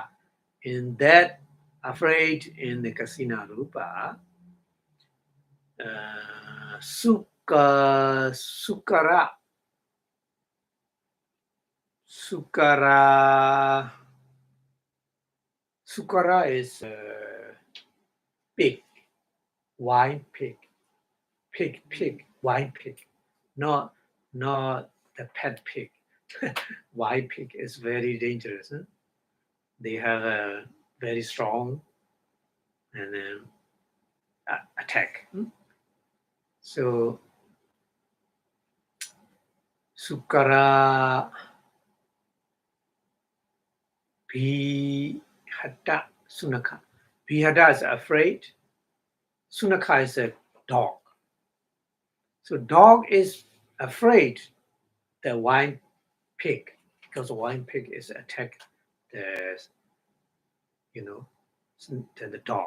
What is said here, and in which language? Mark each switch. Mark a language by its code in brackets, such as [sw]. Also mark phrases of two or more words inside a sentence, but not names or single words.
[en] In that afraid in the [pi] kasina rupa, [en] sukara is pig, wine pig, wine pig, not the pet pig. Wine pig is very dangerous. Huh? They have a very strong and attack. [pi] So sukara bihata sunaka. [en] Bihata is afraid. Sunaka is a dog. So dog is afraid the wine pig, because the wine pig is attack the the dog.